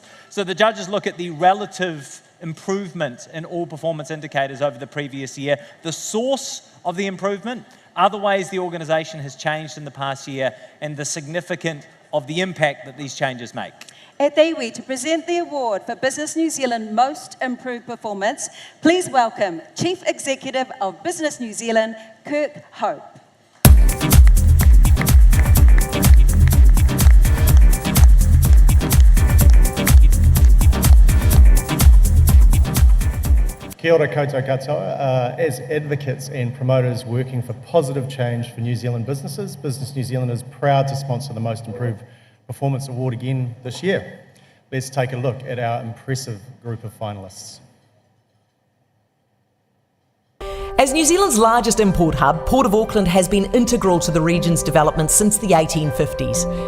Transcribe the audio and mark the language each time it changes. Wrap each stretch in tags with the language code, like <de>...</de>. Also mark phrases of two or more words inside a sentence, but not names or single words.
<en>So the judges look at the relative improvement in all performance indicators over the previous year, the source of the improvement, other ways the organisation has changed in the past year, and the significance of the impact that these changes make. At Iwi, to present the award for Business New Zealand Most Improved Performance, please welcome Chief Executive of Business New Zealand, Kirk Hope.</en> <mi>Kia ora koutou katoa.</mi> <en>As advocates and promoters working for positive change for New Zealand businesses, Business New Zealand is proud to sponsor the Most Improved Performance Award again this year. Let's take a look at our impressive group of finalists. As New Zealand's largest import hub, Port of Auckland has been integral to the region's development since the 1850s.</en>